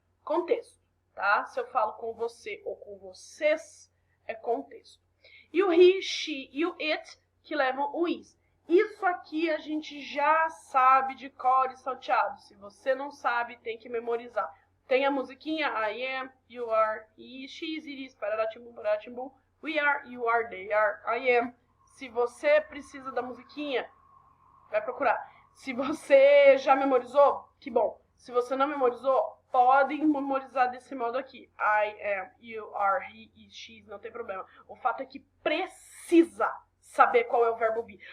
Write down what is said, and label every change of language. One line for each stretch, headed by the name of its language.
Portuguese: Contexto, tá? Se eu falo com você ou com vocês, é contexto. E o he, she e o it, que levam o is. Isso aqui a gente já sabe de cor e salteado. Se você não sabe, tem que memorizar. Tem a musiquinha
English: I am, you are, he, she, it is, pararatimbu, pararatimbu. We are, you are, they are, I am.
Portuguese: Se você precisa da musiquinha, vai procurar. Se você já memorizou, que bom. Se você não memorizou, podem memorizar desse modo aqui.
English: I am, you are, he, is, she,
Portuguese: não tem problema. O fato é que precisa saber qual é o verbo be.